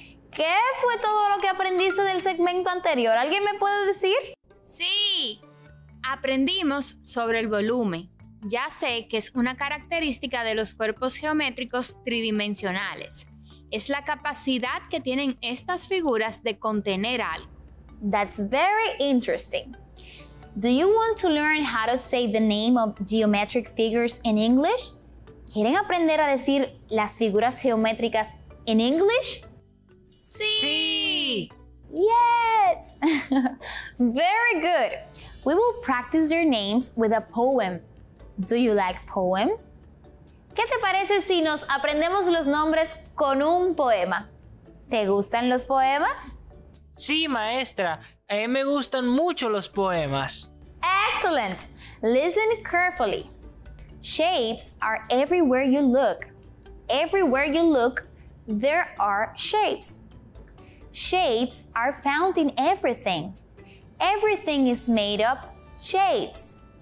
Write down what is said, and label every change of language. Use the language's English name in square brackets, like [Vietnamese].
[Spanish] ¿Qué fue todo lo que aprendiste del segmento anterior? ¿Alguien me puede decir? Sí, aprendimos sobre el volumen. Ya sé que es una característica de los cuerpos geométricos tridimensionales. Es la capacidad que tienen estas figuras de contener algo. [English] That's very interesting. Do you want to learn how to say the name of geometric figures in English? [Spanish] ¿Quieren aprender a decir las figuras geométricas en English? Sí. [English] Yes! Very good. We will practice their names with a poem. Do you like poem? [Spanish] ¿Qué te parece si nos aprendemos los nombres con un poema? ¿Te gustan los poemas? Sí, maestra. A mí me gustan mucho los poemas. [English] Excellent! Listen carefully. Shapes are everywhere you look. Everywhere you look, there are shapes. Shapes are found in everything. Everything is made of shapes.